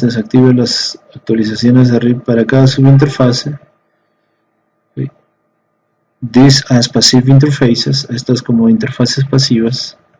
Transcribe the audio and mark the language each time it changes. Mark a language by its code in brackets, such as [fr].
[es] Desactive las actualizaciones de RIP para cada subinterfase. Okay. [en] These as passive interfaces. [es] Estas como interfaces pasivas.